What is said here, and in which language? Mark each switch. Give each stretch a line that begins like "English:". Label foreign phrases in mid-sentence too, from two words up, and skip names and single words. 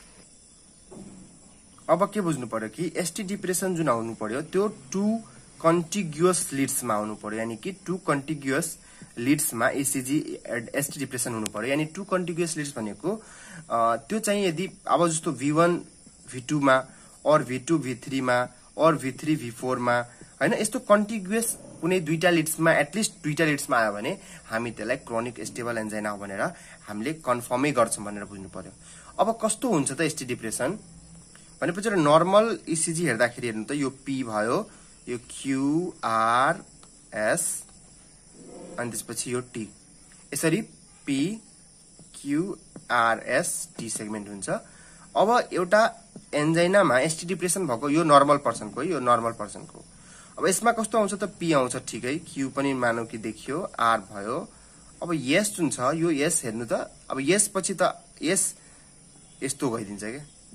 Nepali: अब के बुझ्नु पर्यो कि
English: ST depression
Nepali: जुन आउनु पर्यो त्यो 2
English: contiguous leads
Nepali: मा आउनु पर्यो यानी कि 2
English: contiguous leads
Nepali: मा
English: ECG ST depression
Nepali: हुनु पर्यो यानी 2
English: contiguous leads
Nepali: भनेको त्यो चाहिँ यदि अब जस्तो V1 V2 मा और V2 V3 मा और V3 V4 मा हैन यस्तो कन्टिग्युअस कुनै दुईटा लीड्स मा एटलिस्ट दुईटा लीड्स मा आयो भने हामी त्यसलाई क्रोनिक
English: stable angina
Nepali: हो भनेर हामीले कन्फर्मै गर्छौं भनेर बुझ्नु पर्यो अब कस्तो हुन्छ त
English: ST depression
Nepali: भनेपछि
English: normal ECG
Nepali: हेर्दाखेरि हेर्नु त यो P भयो यो Q R S अनि त्यसपछि यो T यसरी P Q R S T सेगमेन्ट हुन्छ अब एउटा एन्जाइनामा
English: ST depression
Nepali: भएको यो
English: normal personको
Nepali: यो
English: normal personको
Nepali: अब यसमा कस्तो आउँछ त P आउँछ ठिकै Q पनि मानौ कि देखियो R भयो अब S जुन छ यो S हेर्नु त अब S पछि त S यस्तो गइदिन्छ के